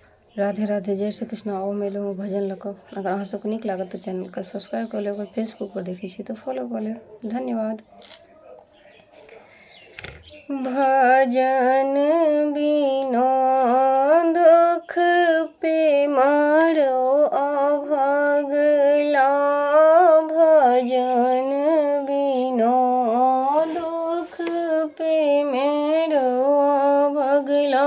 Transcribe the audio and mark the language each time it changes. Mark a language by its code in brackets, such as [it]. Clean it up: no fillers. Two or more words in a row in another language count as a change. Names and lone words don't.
[mai] राधे राधे, जय श्री कृष्ण। आओ मिलो भजन लऽ कऽ। अगर अहाँ सबके नीक लागत तऽ चैनलके सब्सक्राइब कऽ लेब, अगर फेसबुक पर देखै छी तऽ फॉलो कऽ लेब। धन्यवाद। भजन बिना दुख पे मरो अभगला, भजन बिना दुख पे मेरो अभगला।